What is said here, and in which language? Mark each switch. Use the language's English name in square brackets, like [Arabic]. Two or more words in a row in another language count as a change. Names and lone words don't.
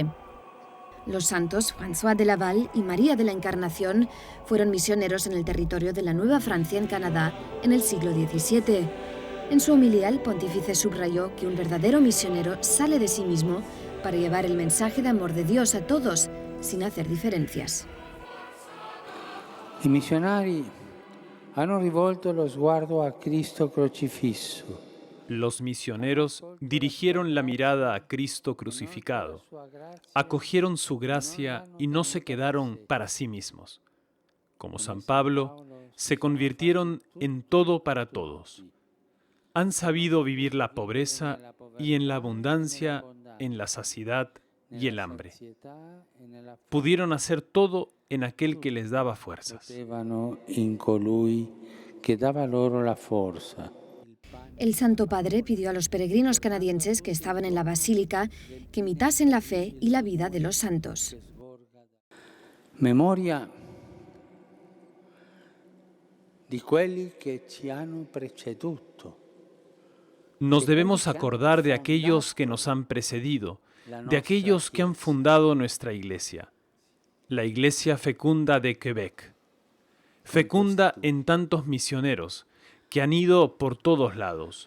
[Spanish] Los santos François de Laval y María de la Encarnación fueron misioneros en el territorio de la Nueva Francia en Canadá en el siglo XVII. En su homilía, el pontífice subrayó que un verdadero misionero sale de sí mismo para llevar el mensaje de amor de Dios a todos, sin hacer diferencias. [Italian] I missionari hanno rivolto lo sguardo a Cristo crocifisso. [Spanish] Los misioneros dirigieron la mirada a Cristo crucificado, acogieron su gracia y no se quedaron para sí mismos. Como San Pablo, se convirtieron en todo para todos. Han sabido vivir la pobreza y en la abundancia, en la saciedad y el hambre. Pudieron hacer todo en aquel que les daba fuerzas. [Italian] In colui che dava loro la forza. [Spanish] El Santo Padre pidió a los peregrinos canadienses que estaban en la basílica que imitasen la fe y la vida de los santos. [Italian] Memoria di quelli che ci hanno preceduto. [Spanish] Nos debemos acordar de aquellos que nos han precedido, de aquellos que han fundado nuestra iglesia, la Iglesia Fecunda de Quebec, fecunda en tantos misioneros que han ido por todos lados.